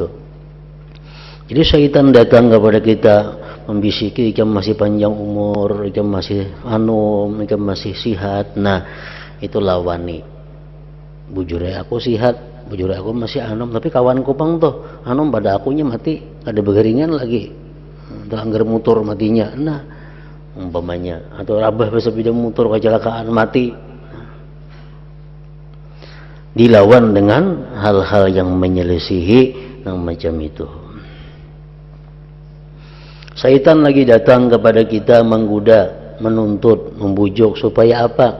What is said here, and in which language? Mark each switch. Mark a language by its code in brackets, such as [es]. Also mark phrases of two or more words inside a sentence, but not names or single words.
[bjn] Jadi syaitan datang kepada kita membisiki, ikam masih panjang umur, ikam masih anum, ikam masih sihat. Nah, itu lawani. Bujure aku sihat, bujure aku masih anum, tapi kawanku pang tuh anum pada akunya mati, ada begeringan lagi. Udah anggar mutur matinya. Nah, umpamanya atau rabah bersepeda motor kecelakaan mati. [id] Dilawan dengan hal-hal yang menyelisihi yang macam itu. Syaitan lagi datang kepada kita menggoda, menuntut, membujuk supaya apa?